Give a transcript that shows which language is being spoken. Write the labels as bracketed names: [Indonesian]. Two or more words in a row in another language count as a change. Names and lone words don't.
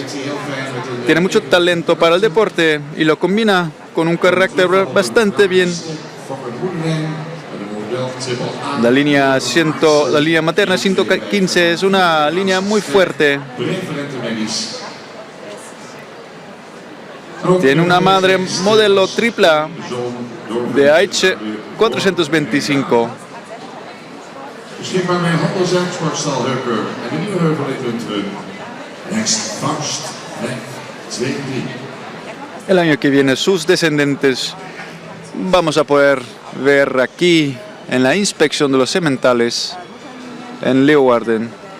[Spanish] Tiene mucho talento para el deporte y lo combina con un carácter bastante bien. La línea materna 115 es una línea muy fuerte. Tiene una madre modelo tripla de Aitse 425. [Dutch] Beschikbaar bij Handelsexportstal Heuker en de nieuwe heuvel in Lunteren. [English] Next Faust 2-3. [Spanish] El año que viene sus descendientes vamos a poder ver aquí en la inspección de los sementales en Leeuwarden.